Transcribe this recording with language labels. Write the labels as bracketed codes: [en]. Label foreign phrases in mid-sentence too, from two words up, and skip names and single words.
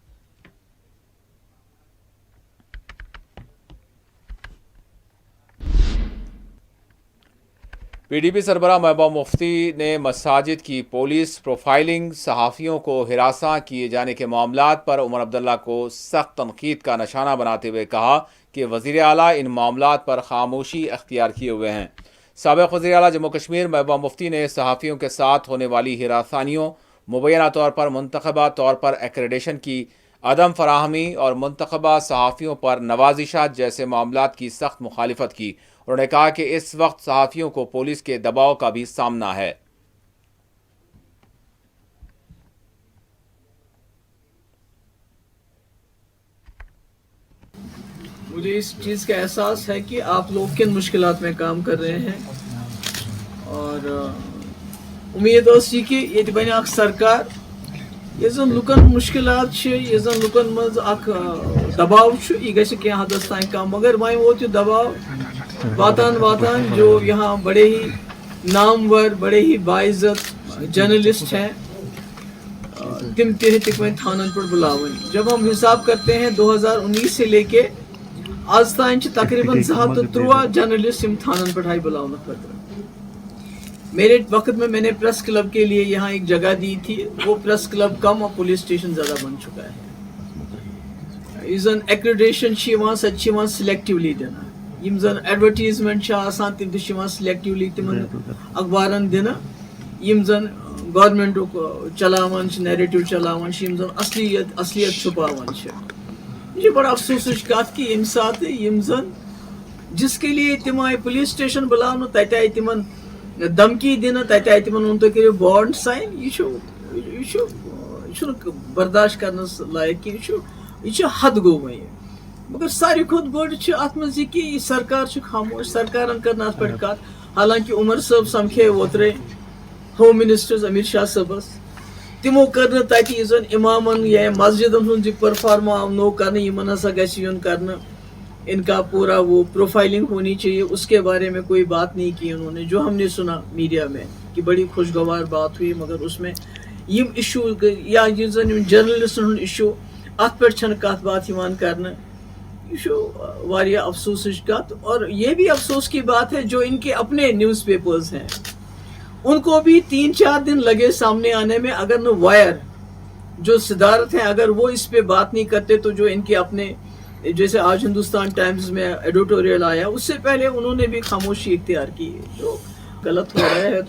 [ur] PDP سربراہ محبوبہ مفتی نے مساجد کی [en] police profiling, [ur] صحافیوں کو ہراساں کیے جانے کے معاملات پر عمر عبداللہ کو سخت تنقید کا نشانہ بناتے ہوئے کہا کہ وزیر اعلیٰ ان معاملات پر خاموشی اختیار کیے ہوئے ہیں. سابق وزیر اعلیٰ جموں کشمیر محبوبہ مفتی نے صحافیوں کے ساتھ ہونے والی ہراسانیوں, مبینہ طور پر منتخبہ طور پر ایکریڈیشن کی عدم فراہمی اور منتخبہ صحافیوں پر نوازشات جیسے معاملات کی سخت مخالفت کی. انہوں نے کہا کہ اس وقت صحافیوں کو پولیس کے دباؤ کا بھی سامنا ہے. مجھے اس چیز کا احساس ہے کہ آپ لوگ کن مشکلات میں کام کر رہے ہیں [ks] اور امید سی کہ یہ بنہ اخ سرکار یہ زن لکن مشکلات یہ زن لکن مز اخ دباؤ یہ گژھِ کینٛہہ حدس تام کم مگر وۄنۍ ووت یہ دباؤ واتان واتان [ur] جو یہاں بڑے ہی نامور بڑے ہی باعزت جرنلسٹ ہیں [ks] تم تہ ہیٚتِکھ وۄنۍ تھانن پٮ۪ٹھ بلاوٕنۍ. [ur] جب ہم حساب کرتے ہیں 2019 سے لے کے آج تان تقریباً 213 جرنلسٹ تھانن پہ آئی بلاؤن خاطر. میرے وقت میں نے [en] press club [ur] کے لیے یہاں ایک جگہ دی تھی. وہ [en] press club [ur] کم اور [en] police station [ur] زیادہ بن چکا ہے. [ks] یہ زن ایکریڈیشن سہ سلیکٹولی دن یم زن ایڈورٹیزمنٹ آسان تم تہ سلیکٹولی تمن اخبارن دن یم زن گورمنٹ چلاوان نیریٹو چلاوان یم زن اصلیت چھپاوان. یہ بڑا افسوس کت کہ یم سات یم زن [ur] جس کے لیے [ks] تم آئی [en] police station [ks] بلاؤ تتہ آئی تمن دھمکی دن تتہ آئی تمن ون تھی کرو [en] bond sign. [ks] یہ برداشت کرنس لائق یہ حد گو وی. مگر ساروی کھت بڑ ات مز یہ کہ سرکار خاموش سرکارن کرنا ات پہ کت. حالانکہ عمر صاحب سمکھے اوترے [en] home minister [ks] امت شاہ صاحبس تمو کر تتہ یہ زن امامن یا مسجدن ہند پرفارم آو نو کرنے یمن ہسا گژھِ یُن کرنے [ur] ان کا پورا وہ پروفائلنگ ہونی چاہیے. اس کے بارے میں کوئی بات نہیں کی انہوں نے. جو ہم نے سنا میڈیا میں کہ بڑی خوشگوار بات ہوئی مگر اس میں [ks] یم ایشو یا جرنلسٹن ہند ایشو ات پہ کت [ur] بات کرنے. [ks] یہ واریاہ افسوس کت. [ur] اور یہ بھی افسوس کی بات ہے جو ان کے اپنے [en] news papers [ur] ہیں ان کو بھی 3-4 دن لگے سامنے آنے میں. اگر نہ وائر جو صدارت ہیں اگر وہ اس پہ بات نہیں کرتے تو جو ان کے اپنے جیسے آج ہندوستان ٹائمز میں ایڈیٹوریل آیا اس سے پہلے انہوں نے بھی خاموشی اختیار کی جو غلط ہو رہا ہے.